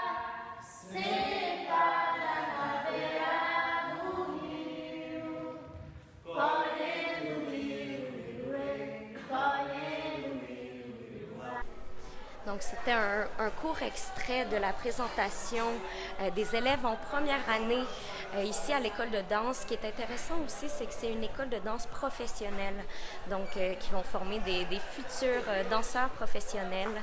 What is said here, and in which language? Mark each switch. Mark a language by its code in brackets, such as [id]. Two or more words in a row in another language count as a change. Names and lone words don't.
[pt] sentada na beira do rio, colhendo milho, colhendo milho. [fr] Donc, c'était un court extrait de la présentation des élèves en première année ici à l'école de danse. Ce qui est intéressant aussi, c'est que c'est une école de danse professionnelle, donc qui vont former des futurs danseurs professionnels.